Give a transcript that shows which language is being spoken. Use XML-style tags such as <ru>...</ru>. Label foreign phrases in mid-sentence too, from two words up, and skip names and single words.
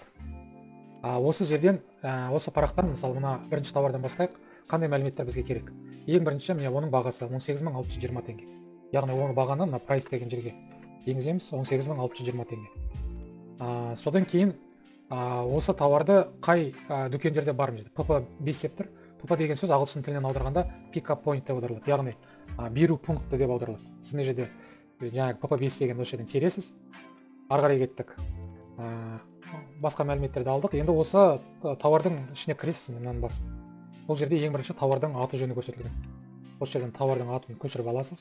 <kk>Осы жерден, осы парақтан, мысалы, мына бірінші товардан бастайық, қандай мәліметтер бізге керек? Ең бірінші, міне оның бағасы 18620 теңге. Яғни оны бағаны мына price деген жерге енгіземіз, 18620 теңге. Содан кейін осы товарды қай дүкендерде бар ма? PP5 деп тұр. PP деген сөз ағылшын тілінен аударғанда</kk> <en>pick up point</en> <kk>деп аударылады. Яғни беру пункті деп аударылады. Сіз мына жерде жаңағы PP5 деген осы жерден тересіз. Ары қарай кеттік. Басқа мәліметтерді алдық. Енді осы товардың ішіне кіресіз, мынаны басып. Бұл жерде ең бірінші товардың аты жөні көрсетілген. Осы жерден товардың атын көшіріп аласыз.</kk>